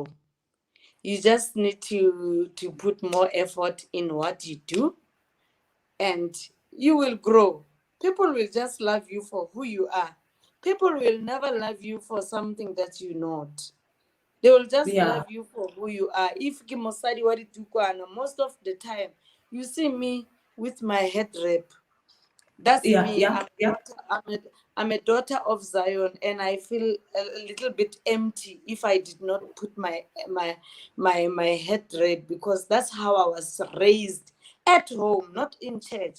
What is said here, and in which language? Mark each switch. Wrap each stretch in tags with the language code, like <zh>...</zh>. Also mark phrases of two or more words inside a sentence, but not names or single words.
<en>You just need to put more effort in what you do, and you will grow. People will just love you for who you are. People will never love you for something that you're not. They will just Yeah, love you for who you are. If</en> <nso>ke mosadi wa ditukwana,</nso> <en>most of the time you see me with my head wrap. That's yeah, me. yeah, yeah. I'm a daughter of Zion, and I feel a little bit empty if I did not put my head red, because that's how I was raised at home, not in church.</en>